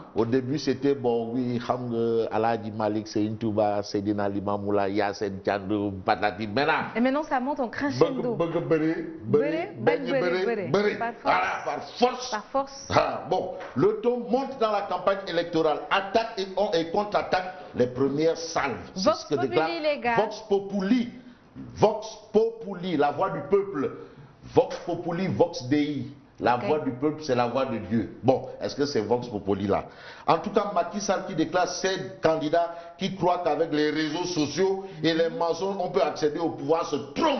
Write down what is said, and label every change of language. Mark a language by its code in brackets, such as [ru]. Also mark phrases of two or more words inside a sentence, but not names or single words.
[fr] Au début, c'était bon, oui, Aladji Malik, Seyni Touba, Seydina Limamoula, Yassine Thiandou, Patati. Et maintenant, ça monte en crescendo. Par force. Par force. Bon, le ton monte dans la campagne électorale. Attaque et contre-attaque les premières salves. [la] Vox Populi, [fr] les gars. [la] Vox Populi. Vox Populi, [fr] la voix du peuple. [la] Vox Populi, Vox Dei. [fr] La voix du peuple, c'est la voix de Dieu. Bon, est-ce que c'est [la] Vox Populi [fr] là? En tout cas, Macky Sall qui déclare ces candidats qui croient qu'avec les réseaux sociaux et les mensonges, on peut accéder au pouvoir, se trompent.